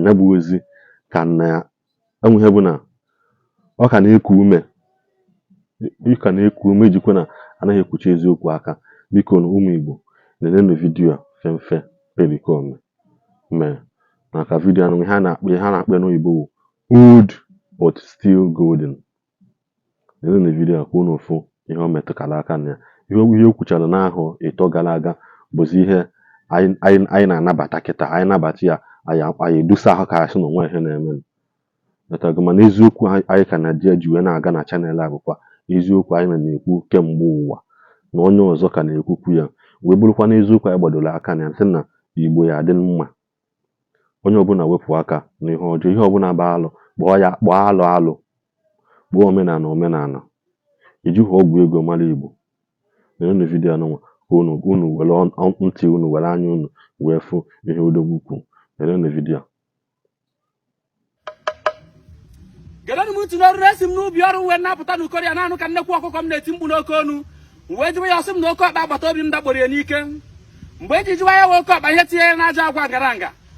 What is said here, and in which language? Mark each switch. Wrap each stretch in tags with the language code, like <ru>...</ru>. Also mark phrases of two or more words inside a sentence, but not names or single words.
<ig>Ya bụ ozi ka na ya, enwe ihe bụ na ọ ka na-eku ume. Ị ka na-eku ume ijikwa na anaghị ekpuchi eziokwu aka. Biko nụ, ụmụ Igbo, nenenụ vidiyo a Femfe Perikome mee. Maka vidiyo anụ, ihe a na-akpọ, ihe a na-akpọ n'oyibo wụ</ig> <en>old but still golden.</en> <ig>Nenenụ vidiyo a ka unu fụ ihe o metụtara aka na ya. Ihe o, ihe o kwuchara n'ahọ ịtọ gara aga bụzi ihe anyị, anyị, anyị na-anabata kịta. Anyị nabata ya, anyị, anyị edusa ahụ ka anyị sị na onwe ihe na-eme. Lọtago, mana eziokwu anyị, anyị ka na-adị ya ji wee na-aga na chanel a bụkwa eziokwu anyị na-ekwu kemgbe ụwa, na onye ọzọ ka na-ekwukwu ya. Wee bụrụkwa n'eziokwu anyị gbadoro aka na ya, sị na Igbo ya adị mma. Onye ọbụla wepụ aka n'ihe ọjọọ, ihe ọbụla bụ alụ, kpọọ ya, kpọọ alụ alụ, kpọọ omenala omenala. Ejighị ọgwụ ego mara Igbo. Nenenụ vidiyo anụnwa ka unu, unu were on-, on-, ntị unu, were anya unu wee fụ ihe Odogwu kwuru. Nenenụ vidiyo a. Gerenụ m ntị n'ọrụ, esi m n'ubi ọrụ wee napụta n'Ukoria, na-anụ ka nnekwu ọkụkọ m na-eti mkpu n'oke ọnụ. M wee jụwa ya, ọ sị m na oke ọkpa agbata obi m dakporo ya n'ike. Mgbe e ji jụwa ya, wee oke ọkpa ihe tinye ya n'ajọ agwa ngaranga.</ig>